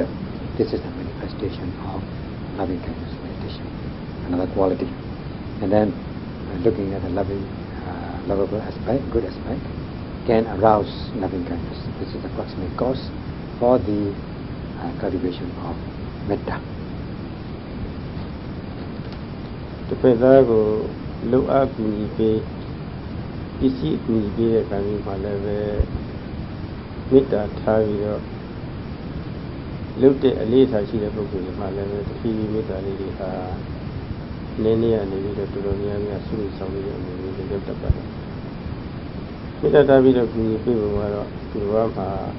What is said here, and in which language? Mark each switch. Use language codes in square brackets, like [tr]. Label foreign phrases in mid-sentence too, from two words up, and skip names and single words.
[en] This is the manifestation of loving kindness meditation, another quality. And then looking at the lovable aspect, good aspect, can arouse loving kindness. This is the proximate cause for the cultivation of metta. [my] တစ်ဖက်သားကိုလှုပ်အားကူညီပေးပစ္စည်းကူညီပေးတဲ့ကံကြီးမှလည်းပဲမေတ္တာထားပြီးတော့လှုပ်တဲ့အလေးထားရှိတဲ့ပုဂ္ဂိုလ်တွေမှလည်းပဲတဖြည်းဖြည်းမေတ္တာလေးတွေဟာနည်းနည်းကနေပြီးတော့တော်တော်များများဆုဆောင်ပြီးတဲ့အမျိုးမျိုးတွေရောက်တတ်ပါတယ်မေတ္တာထားပြီးတော့ကူညီပေးဖို့ကတော့ဒီဘဝမှာ